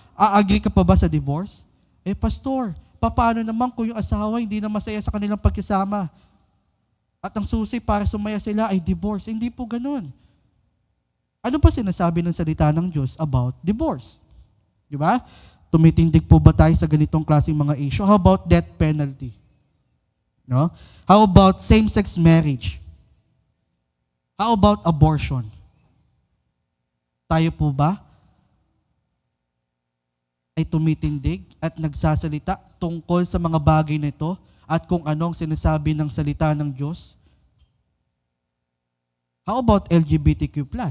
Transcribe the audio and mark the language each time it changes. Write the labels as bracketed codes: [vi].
[tl] Agree ka pa ba sa divorce? Pastor, paano naman kung yung asawa hindi na masaya sa kanilang pagkasama? At ang susi para sumaya sila ay divorce. Hindi po ganun. Ano pa sinasabi ng salita ng Diyos about divorce? Di ba? Tumitindig po ba tayo sa ganitong klaseng mga issue? [en] How about death penalty? No? How about same-sex marriage? How about abortion? [tl] Tayo po ba ay tumitindig at nagsasalita tungkol sa mga bagay na ito at kung anong sinasabi ng salita ng Diyos? [en] How about LGBTQ+?